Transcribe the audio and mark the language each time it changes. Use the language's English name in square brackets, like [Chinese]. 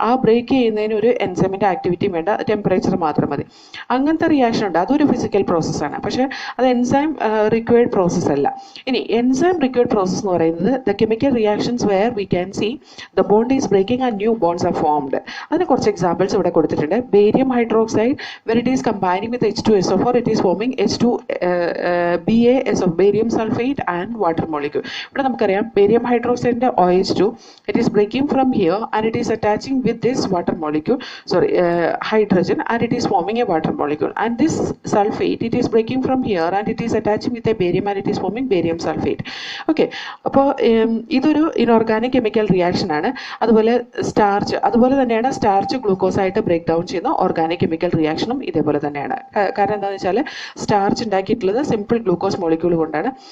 [Malayalam] ആ ബ്രേക്ക് ചെയ്യുന്നതിന് ഒരു എൻസൈമിൻ്റെ ആക്ടിവിറ്റി വേണ്ട, ടെമ്പറേച്ചർ മാത്രം മതി. അങ്ങനത്തെ റിയാക്ഷൻ ഉണ്ട്, അതൊരു ഫിസിക്കൽ പ്രോസസ്സാണ്. പക്ഷേ അത് എൻസൈം റിക്വയർഡ് പ്രോസസ്സ് അല്ല. ഇനി എൻസൈം റിക്വയർഡ് പ്രോസസ്സ് എന്ന് പറയുന്നത് [English] The chemical reactions where we can see the bond is breaking and new bonds are formed. [Malayalam] അതിന് കുറച്ച് എക്സാമ്പിൾസ് ഇവിടെ കൊടുത്തിട്ടുണ്ട്. Barium hydroxide [English] when it is combining with H2SO4, it is forming H2BaSO, barium sulfate and water molecule. [Malayalam] ഇവിടെ നമുക്കറിയാം [English] barium hydroxide OH2, it is breaking from here and it is attaching with this water molecule, hydrogen, and it is forming a water molecule. And this sulfate, it is breaking from here and it is attaching with a barium and it is forming barium sulfate. [Malayalam] Okay, അപ്പോൾ ഇതൊരു inorganic chemical reaction ആണ്. അതുപോലെ starch, അതുപോലെ തന്നെയാണ് starch glucose ആയിട്ട് break down ചെയ്യുന്ന organic chemical റിയാക്ഷനും ഇതേപോലെ തന്നെയാണ്. കാരണം എന്താണെന്ന് വെച്ചാൽ സ്റ്റാർച്ച് ഉണ്ടാക്കിയിട്ടുള്ളത് സിമ്പിൾ ഗ്ലൂക്കോസ് മോളിക്യൂൾ കൊണ്ടാണ്.